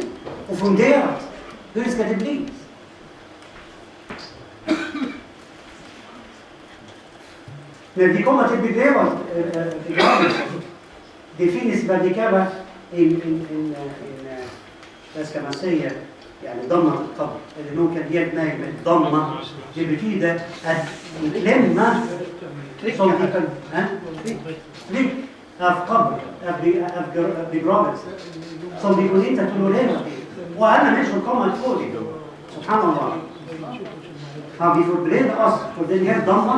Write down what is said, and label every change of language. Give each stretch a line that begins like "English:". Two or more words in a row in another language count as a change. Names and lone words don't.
Swedish: Och fundera. Hur ska det bli? När vi kommer till begravelse. Det finns vad vi kallar vad ska man säga?
Arabic: يعني ضمة القبر.
Swedish: Eller någon kan hjälpa mig med ضمة. Det betyder att lämna som vi kan tryck av qabr, av begravelse. Som vi kan inte tolerera. Och alla människor kommer att få det. Subhanallah. Har vi förberett oss för den här ضمة?